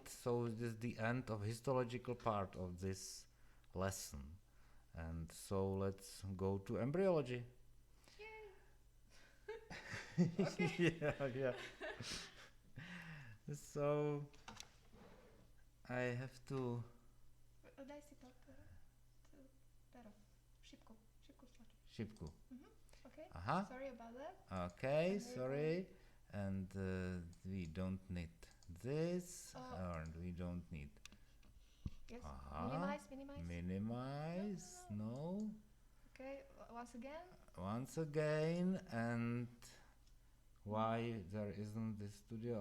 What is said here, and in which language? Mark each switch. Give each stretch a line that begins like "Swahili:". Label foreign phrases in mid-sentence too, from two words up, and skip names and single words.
English: So it is the end of histological part of this lesson. And so let's go to embryology. Yay! Okay. yeah. So I have to.
Czech: Daj si to pero. Šipku stlač. Šipku.
English: Okay. Aha. Sorry about that. Okay, I'm very sorry. And we don't need this, Oh. and we don't need. Yes. Aha. Minimize. No. Okay. Once again. Once again, and why there isn't this studio?